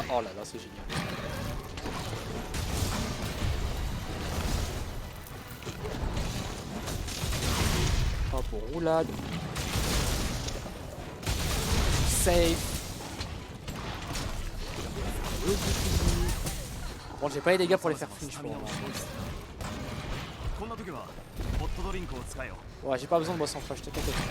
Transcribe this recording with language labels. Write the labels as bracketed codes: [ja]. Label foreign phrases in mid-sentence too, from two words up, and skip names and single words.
[fr] Oh là là, c'est génial. Hop, on roulade. Safe. Bon, j'ai pas les dégâts pour les faire finish pour le moment. [ja] こんな時はホットドリンクを使えよ。 [fr] Ouais, j'ai pas besoin de boisson fraîche, t'inquiète.